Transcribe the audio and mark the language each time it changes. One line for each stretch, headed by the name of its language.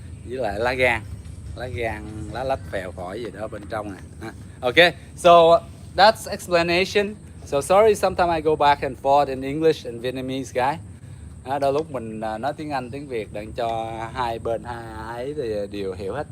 Vietnamese: Với lại lá gan, lá lách phèo phổi gì đó bên trong nè.
English: Okay, so that's explanation. So sorry, sometimes I go back and forth in English and Vietnamese, guys.
Vietnamese: Đôi lúc mình nói tiếng Anh, tiếng Việt để cho hai bên ấy thì đều hiểu hết.